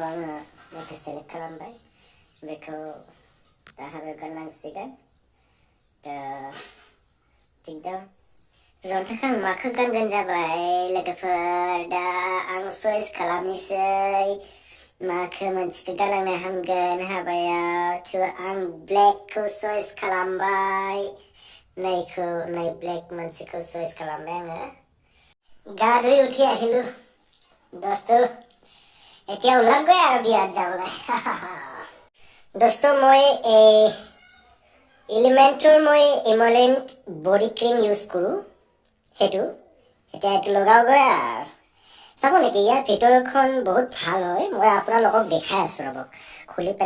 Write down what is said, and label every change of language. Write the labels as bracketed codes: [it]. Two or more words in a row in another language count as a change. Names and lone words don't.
[brx] आङो मेथाइ सेलेक्ट खालामबाय बेखौ दा हाबायाव गाननांसिगोन दा थिग दं ज'नो थाखाय आं माखौ गानगोन जाबाय लोगोफोर दा आं चइस खालामनोसै माखौ मोनसेखौ गालांनो हामगोन हाबायाव थ' आं ब्लेकखौ चइस खालामबाय नै ब्लेक मोनसेखौ चइस खालामबाय आङो [as] গা ধুই উঠি আহিলো দোস্ত এতিয়া ওলামগৈ আৰু বিয়াত যাবলৈ দোস্ত মই এলিমেণ্টৰ মই ইমলেণ্ট [en] body cream [as] ইউজ কৰোঁ সেইটো এতিয়া এইটো লগাওগৈ আৰু চাব নেকি ইয়াৰ ভিতৰখন বহুত ভাল হয় মই আপোনালোকক দেখাই আছোঁ ৰ'বক খুলি পেলাই